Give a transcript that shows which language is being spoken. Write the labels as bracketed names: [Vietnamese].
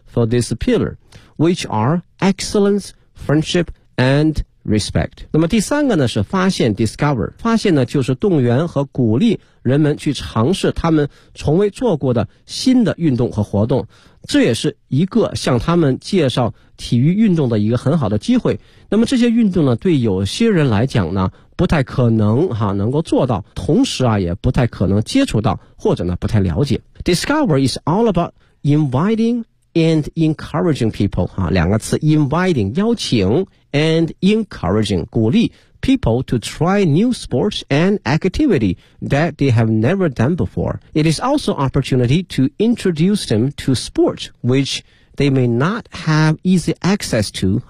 [English] For this pillar which are excellence, friendship and respect。 [Chinese] 那么第三个呢是发现 discover， 发现呢就是动员和鼓励人们去尝试他们从未做过的新的运动和活动。这也是一个向他们介绍体育运动的一个很好的机会。那么这些运动呢，对有些人来讲呢，不太可能哈、啊、能够做到，同时啊，也不太可能接触到，或者呢不太了解。 [English] Discover is all about inviting and encouraging people [Chinese] 哈、啊，两个词 [English] ，inviting 邀请 ，and encouraging 鼓励 people to try new sports and activity that they have never done before. It is also opportunity to introduce them to sports which they may not have easy access to.